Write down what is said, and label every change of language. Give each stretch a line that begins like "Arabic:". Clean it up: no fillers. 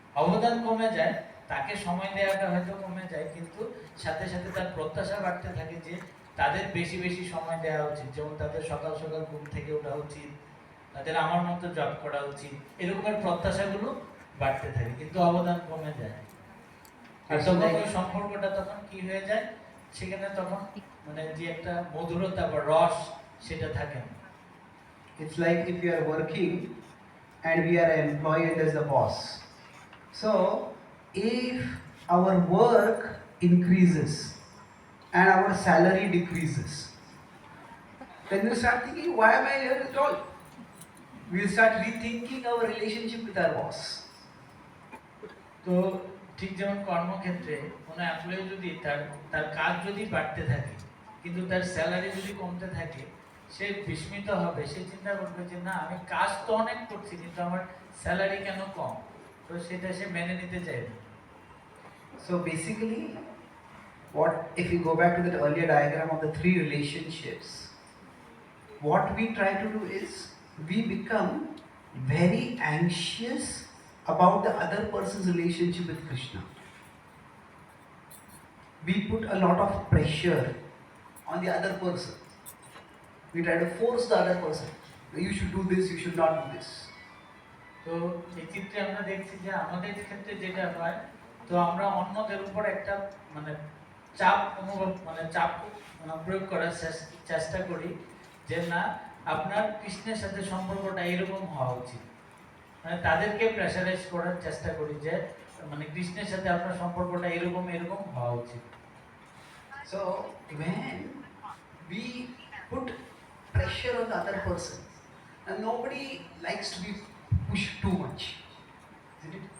Bangla: অবদান কমে যায়, তাকে সময় দেওয়াটা হয়তো কমে যায়, কিন্তু সাথে সাথে তার প্রত্যাশা বাড়তে থাকে যে তাদের বেশি বেশি সময় দেওয়া উচিত, যেমন তাদের সকাল সকাল ঘুম থেকে ওঠা উচিত, তাদের আমার মতো জব করা উচিত, এরকমের প্রত্যাশাগুলো বাড়তে থাকে, কিন্তু অবদান কমে যায়। আর তখন ওই সম্পর্কটা তখন কি হয়ে যায়, সেখানে তখন মানে যে একটা মধুরতা বা রস সেটা থাকে না।
English: It's like if you are working and we are an employee and there's a boss. So, if our work increases and our salary decreases, then we'll start thinking, why am I here at all? We'll start rethinking our relationship with our boss.
Bangla: তো ঠিক যেমন কর্মক্ষেত্রে কোনো employee যদি তার তার কাজ যদি বাড়তে থাকে কিন্তু তার স্যালারি যদি কমতে থাকে, সে বিস্মিত হবে, সে চিন্তা করবে যে না, আমি কাজ তো অনেক করছি কিন্তু আমার স্যালারি কেন কম, তো সেটা সে মেনে নিতে চাইবে।
English: So basically, what if we go back to that earlier diagram of the three relationships, what we try to do is we become very anxious about the other person's relationship with Krishna. We put a lot of pressure on the other person. We try to force the other person. You should do this, you should not do this.
Bangla: তো এই চিত্রে আমরা দেখছি যে আমাদের ক্ষেত্রে যেটা হয়, তো আমরা অন্যদের উপর একটা মানে চাপ অনুভব মানে চাপ প্রয়োগ করার চেষ্টা করি যে না, আপনার কৃষ্ণের সাথে সম্পর্কটা এরকম হওয়া উচিত, মানে তাদেরকে প্রেসারাইজ করার চেষ্টা করি যে মানে কৃষ্ণের সাথে আপনার সম্পর্কটা এরকম এরকম হওয়া উচিত।
English: So when we put pressure on the other person, and nobody likes to be pushed too much, isn't it?